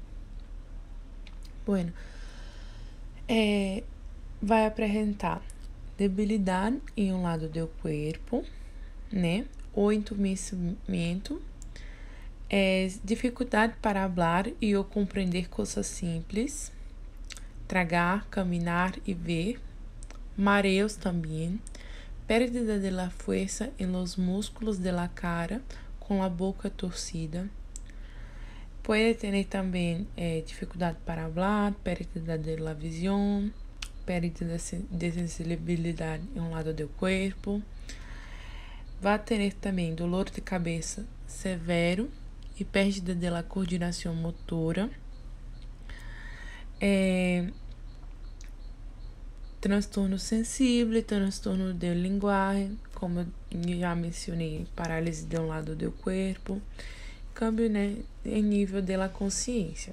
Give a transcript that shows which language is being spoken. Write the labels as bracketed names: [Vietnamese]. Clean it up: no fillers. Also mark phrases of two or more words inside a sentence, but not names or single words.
[Portuguese] Bueno, vai apresentar debilidade em um lado do corpo, né? O entumecimento, dificuldade para falar e ou compreender coisas simples, tragar, caminhar e ver, mareos também, [Spanish] pérdida de la fuerza en los músculos de la cara [Portuguese] com a boca torcida. Pode ter também dificuldade para falar, [Spanish] pérdida de la [Portuguese] visão, pérdida de sensibilidade em um lado do corpo. Vai ter também dolor de cabeça severo e [Spanish] pérdida de la [Portuguese] coordenação motora. Transtorno sensível, transtorno de linguagem, como eu já mencionei, parálise de um lado do corpo, câmbio, né, em nível da consciência.